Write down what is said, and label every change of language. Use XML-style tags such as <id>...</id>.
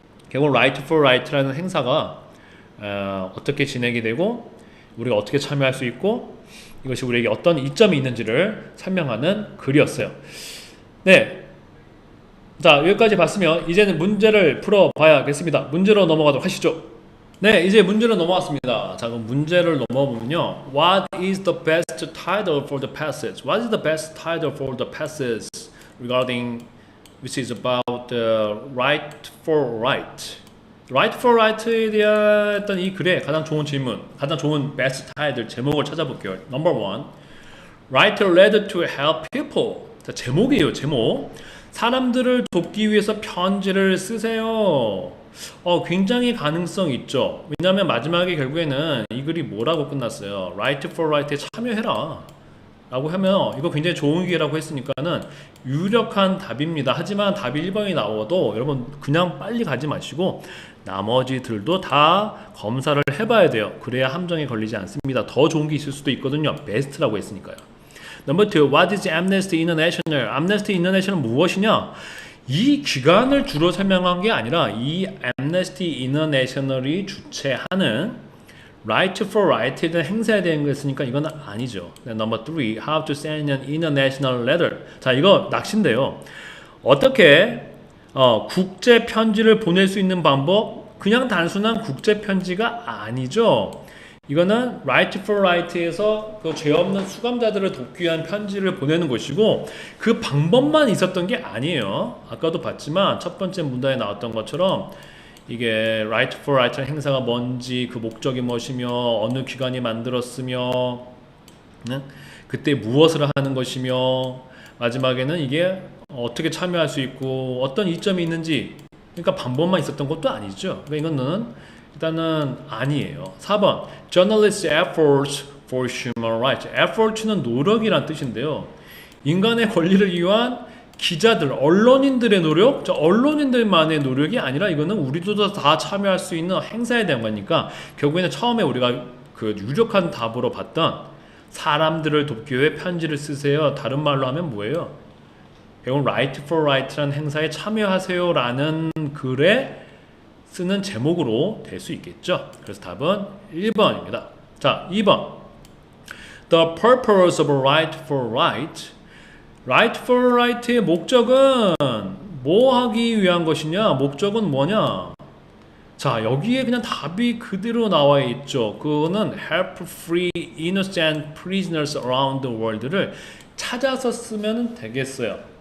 <ko>결국 right for right라는 행사가 어떻게 진행이 되고 우리가 어떻게 참여할 수 있고 이것이 우리에게 어떤 이점이 있는지를 설명하는 글이었어요. 네, 자, 여기까지 봤으면 이제는 문제를 풀어봐야겠습니다. 문제로 넘어가도록 하시죠. 네, 이제 문제로 넘어왔습니다. 자, 그럼 문제를 넘어보면요.</ko> <en>What is the best title for the passage? What is the best title for the passage regarding which is about the right for right?</en> <ko>right for right에 대한 이 글의 가장 좋은 질문, 가장 좋은</ko> <en>best title</en> <ko>제목을 찾아볼게요.</ko> <en>Number one, right led to help people.</en> <ko>자, 제목이에요, 제목. 사람들을 돕기 위해서 편지를 쓰세요. 굉장히 가능성 있죠. 왜냐하면 마지막에 결국에는 이 글이 뭐라고 끝났어요. Right for Right에 참여해라 라고 하면 이거 굉장히 좋은 기회라고 했으니까는 유력한 답입니다. 하지만 답이 1번이 나와도 여러분 그냥 빨리 가지 마시고 나머지들도 다 검사를 해봐야 돼요. 그래야 함정에 걸리지 않습니다. 더 좋은 게 있을 수도 있거든요. 베스트라고 했으니까요.</ko> <en>Number two, what is Amnesty International?</en> <ko>Amnesty International은 무엇이냐? 이 기관을 주로 설명한 게 아니라 이 Amnesty International이 주최하는 Right for Right에 대한 행사에 대한 거였으니까 이건 아니죠.</ko> <en>Number three, how to send an international letter.</en> <ko>자, 이거 낚시인데요. 어떻게 국제 편지를 보낼 수 있는 방법? 그냥 단순한 국제 편지가 아니죠. 이거는 Right for Right에서 그 죄 없는 수감자들을 돕기 위한 편지를 보내는 것이고 그 방법만 있었던 게 아니에요. 아까도 봤지만 첫 번째 문단에 나왔던 것처럼 이게 Right for Right 행사가 뭔지, 그 목적이 무엇이며, 어느 기관이 만들었으며, 그때 무엇을 하는 것이며, 마지막에는 이게 어떻게 참여할 수 있고 어떤 이점이 있는지, 그러니까 방법만 있었던 것도 아니죠. 그러니까 이거는 일단은 아니에요.</ko> <en>4번 Journalists' efforts for human rights.</en> <ko>effort는 노력이란 뜻인데요. 인간의 권리를 위한 기자들, 언론인들의 노력, 언론인들만의 노력이 아니라 이거는 우리도 다 참여할 수 있는 행사에 대한 거니까 결국에는 처음에 우리가 그 유력한 답으로 봤던 사람들을 돕기 위해 편지를 쓰세요. 다른 말로 하면 뭐예요? 결국 Right for Right라는 행사에 참여하세요라는 글에 쓰는 제목으로 될 수 있겠죠. 그래서 답은 1번입니다. 자, 2번.</ko> <en>The purpose of right for right.</en> <ko>right for right의 목적은 뭐 하기 위한 것이냐? 목적은 뭐냐? 자, 여기에 그냥 답이 그대로 나와 있죠. 그거는</ko> <en>help free innocent prisoners around the world</en> <ko>를 찾아서 쓰면 되겠어요.</ko>